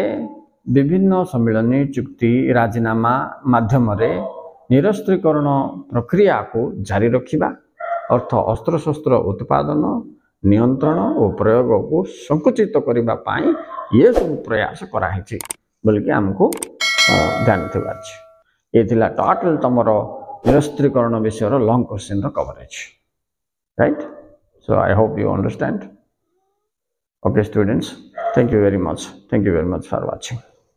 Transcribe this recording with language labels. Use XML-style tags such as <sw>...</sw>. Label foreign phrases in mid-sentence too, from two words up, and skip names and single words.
<or>ବିଭିନ୍ନ ସମ୍ମିଳନୀ, ଚୁକ୍ତି, ରାଜିନାମା ମାଧ୍ୟମରେ ନିରସ୍ତ୍ରୀକରଣ ପ୍ରକ୍ରିୟାକୁ ଜାରି ରଖିବା ଅର୍ଥ ଅସ୍ତ୍ରଶସ୍ତ୍ର ଉତ୍ପାଦନ, ନିୟନ୍ତ୍ରଣ ଓ ପ୍ରୟୋଗକୁ ସଙ୍କୁଚିତ କରିବା ପାଇଁ ଇଏ ସବୁ ପ୍ରୟାସ କରାହେଇଛି ବୋଲିକି ଆମକୁ ଧ୍ୟାନ ଥିବା ଅଛି। ଏ ଥିଲା ଟୋଟାଲ ତମର ନିରସ୍ତ୍ରୀକରଣ ବିଷୟର</or> <en>long question's coverage,</en> <or>ରାଇଟ୍?</or> <en>So I hope you understand. Okay students, thank you very much for watching.</en>